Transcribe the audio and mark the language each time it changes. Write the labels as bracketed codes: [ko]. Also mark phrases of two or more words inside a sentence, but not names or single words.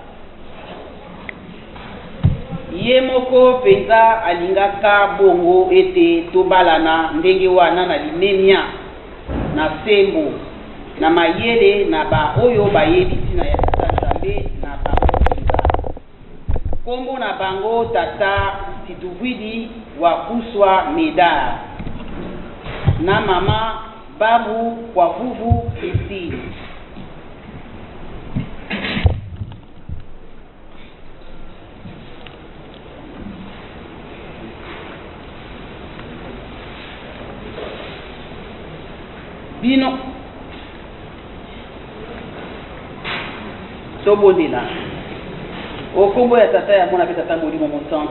[ln] ye moko mpenza alingaka bongo ete tobalana ndenge wana na limemia na sembo na mayele na ba oyo bayebi ntina ya tata nzambe na bango mpenza kombo na bango tata Situvwidi wa Kuswa Medar na mama babu kwa vuvu Christine. Bino tobondela okombo ya tata ya mwana pe tata molimo mosantu